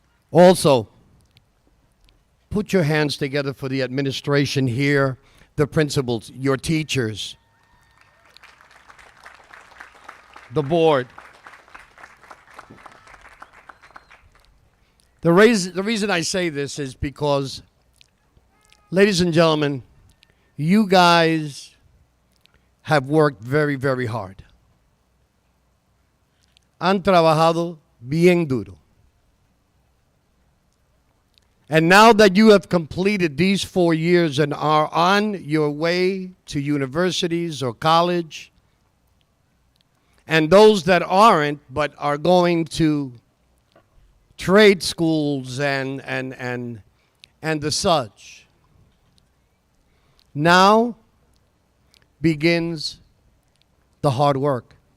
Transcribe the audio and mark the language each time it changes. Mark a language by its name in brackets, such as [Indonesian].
[English] Also, put your hands together for the administration here, the principals, your teachers, the board. The reason I say this is because, ladies and gentlemen, you guys have worked very, very hard. [Spanish] Han trabajado bien duro. [English] And now that you have completed these 4 years and are on your way to universities or college, and those that aren't but are going to trade schools and the such, now begins the hard work.